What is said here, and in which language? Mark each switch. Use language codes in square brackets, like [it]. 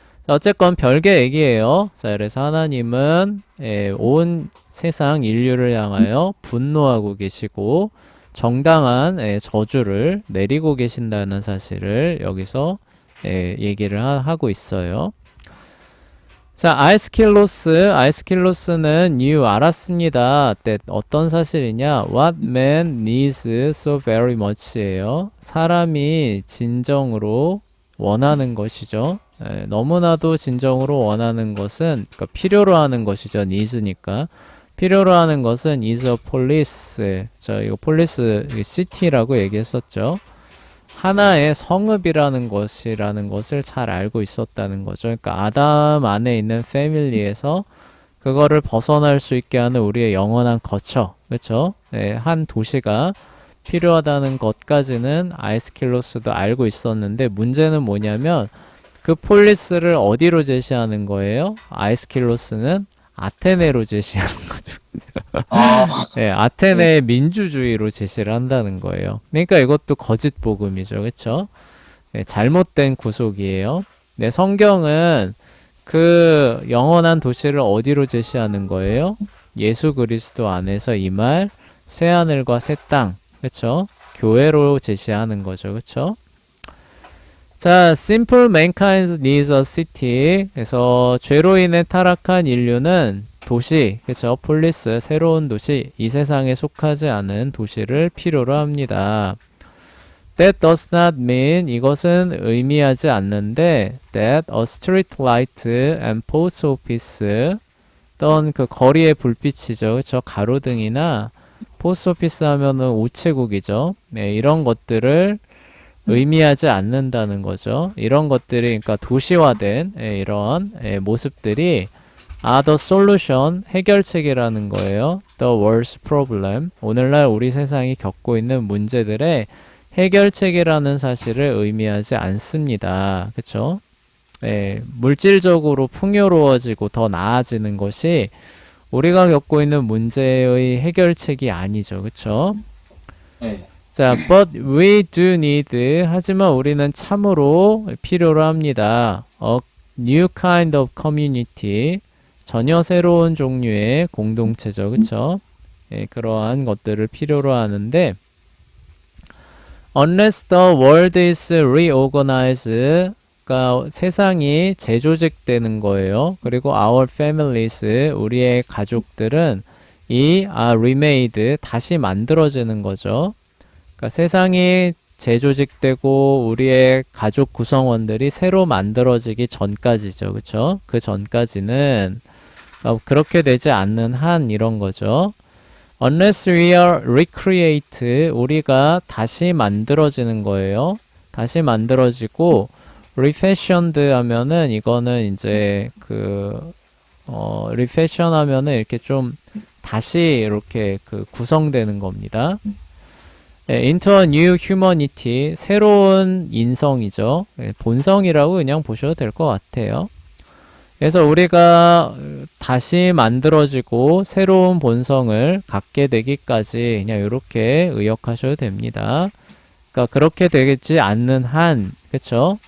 [ko] 자, 어쨌건 별개 얘기예요. 자, 그래서 하나님은 온 세상 인류를 향하여 분노하고 계시고 정당한 저주를 내리고 계신다는 사실을 여기서 얘기를 하고 있어요. 자, 아이스킬로스는 you 알았습니다. that 어떤 사실이냐? [en] What man needs so very much예요. [ko] 사람이 진정으로 원하는 것이죠. 너무나도 진정으로 원하는 것은, 그러니까 필요로 하는 것이죠. needs니까. 필요로 하는 것은 [en] is a police. [ko] 이거 police, city라고 얘기했었죠. 하나의 성읍이라는 것을 잘 알고 있었다는 거죠. 그러니까 아담 안에 있는 패밀리에서 그거를 벗어날 수 있게 하는 우리의 영원한 거처, 그렇죠? 한 도시가 필요하다는 것까지는 아이스킬로스도 알고 있었는데 문제는 뭐냐면 그 폴리스를 어디로 제시하는 거예요? 아이스킬로스는 아테네로 제시하는 거죠. 아테네의 민주주의로 제시를 한다는 거예요. 그러니까 이것도 거짓 복음이죠. 그렇죠? 잘못된 구속이에요. 성경은 그 영원한 도시를 어디로 제시하는 거예요? 예수 그리스도 안에서 임할 새 하늘과 새 땅. 그렇죠? 교회로 제시하는 거죠. 그렇죠? [en] 자, simple mankind needs a city. [ko] 그래서 죄로 인해 타락한 인류는 도시, 그렇죠? 폴리스, 새로운 도시, 이 세상에 속하지 않은 도시를 필요로 합니다. [en] That does not mean, [ko] 이것은 의미하지 않는데 [en] that a street light and post office, [ko] 어떤 그 거리의 불빛이죠. 그렇죠? 가로등이나 포스트 오피스 하면은 우체국이죠. 이런 것들을 의미하지 않는다는 거죠. 이런 것들이 그러니까 도시화된 이런 모습들이 [en] the solution, [ko] 해결책이라는 거예요. [en] The world's problem, [ko] 오늘날 우리 세상이 겪고 있는 문제들의 해결책이라는 사실을 의미하지 않습니다. 그쵸? 물질적으로 풍요로워지고 더 나아지는 것이 우리가 겪고 있는 문제의 해결책이 아니죠. 그쵸? 자, [en] but we do need, [ko] 하지만 우리는 참으로 필요로 합니다. [en] A new kind of community, [ko] 전혀 새로운 종류의 공동체죠. 그쵸? 그러한 것들을 필요로 하는데 [en] unless the world is reorganized, [ko] 그러니까 세상이 재조직되는 거예요. 그리고 [en] our families, [ko] 우리의 가족들은 [en] remade, [ko] 다시 만들어지는 거죠. 그러니까 세상이 재조직되고 우리의 가족 구성원들이 새로 만들어지기 전까지죠. 그쵸? 그 전까지는 그렇게 되지 않는 한 이런 거죠. [en] Unless we are recreate, [ko] 우리가 다시 만들어지는 거예요. 다시 만들어지고 refashioned 하면은 이거는 이제 refashion 하면은 이렇게 좀 다시 이렇게 구성되는 겁니다. [en] into a new humanity, [ko] 새로운 인성이죠. 본성이라고 그냥 보셔도 될 것 같아요. 그래서 우리가 다시 만들어지고 새로운 본성을 갖게 되기까지 그냥 이렇게 의역하셔도 됩니다. 그러니까 그렇게 되지 않는 한, 그쵸?